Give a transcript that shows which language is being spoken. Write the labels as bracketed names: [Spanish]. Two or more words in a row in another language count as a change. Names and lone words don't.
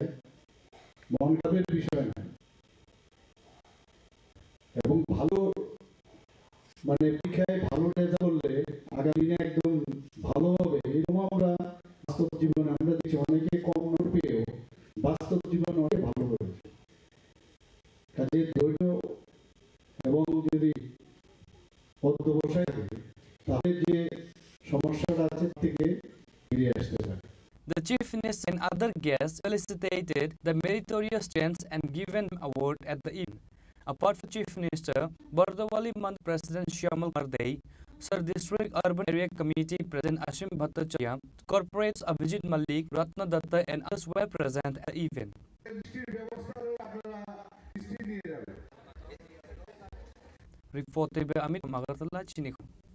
[Bangla] মন খারাপের বিষয় না, এবং ভালো মানে পরীক্ষায় ভালো রেজাল্ট করলে আগামী দিনে একদম ভালো হবে, এরকম আমরা বাস্তব জীবনে আমরা দেখছি অনেকে কম নম্বর পেয়েও বাস্তব জীবনে অনেক ভালো করেছে। কাজে ধৈর্য এবং যদি অধ্যবসায় থাকে তাহলে যে সমস্যাটা আছে থেকে ফিরে আসতে পারে। [English] The Chief Minister and other guests felicitated the meritorious students and given award at the event. Apart from Chief Minister, Bardowali Mandal President Shyamal Kardei, Sir District Urban Area Committee President Ashim Bhattacharya, Corporates Abhijit Malik, Ratna Datta and others were present at the event. Reported by Amit Magatala, Chini Khorang.